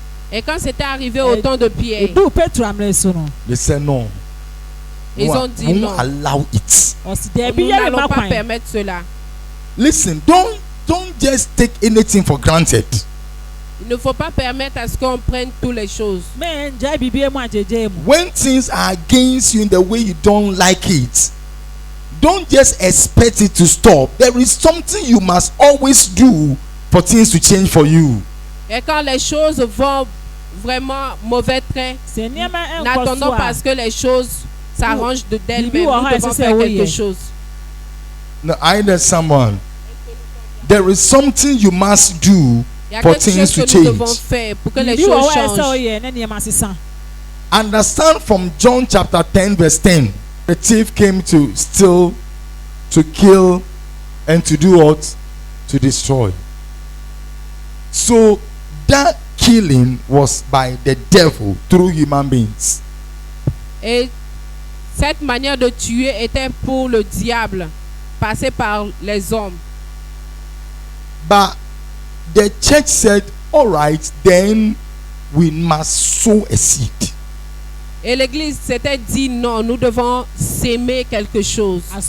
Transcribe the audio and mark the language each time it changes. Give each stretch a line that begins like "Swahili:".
French: Et quand c'était arrivé au temps de Pierre,
English: they said no.
French: ils ont dit non.
English: Allow it.
French: Nous n'allons pas permettre cela.
English: Listen, don't just take anything for granted.
French: Il ne faut pas permettre à ce qu'on prenne toutes les choses.
English: When things are against you in the way you don't like it, don't just expect it to stop. There is something you must always do for things to change for you.
French: Et quand les choses vont vraiment mauvais train, n'attendons pas à ce que les choses s'arrangent d'elles-mêmes. Nous devons faire quelque chose.
English: Now, I know someone. There is something you must do for things to change.
French: Faire pour que les choses changent.
English: Understand from John chapter 10 verse 10. The thief came to steal, to kill, and to do what? To destroy. So that killing was by the devil through human beings.
French: Et cette manière de tuer était pour le diable, passé par les hommes.
English: But the church said, all right, then we must sow a seed.
French: Et l'église s'était dit non, nous devons s'aimer quelque chose.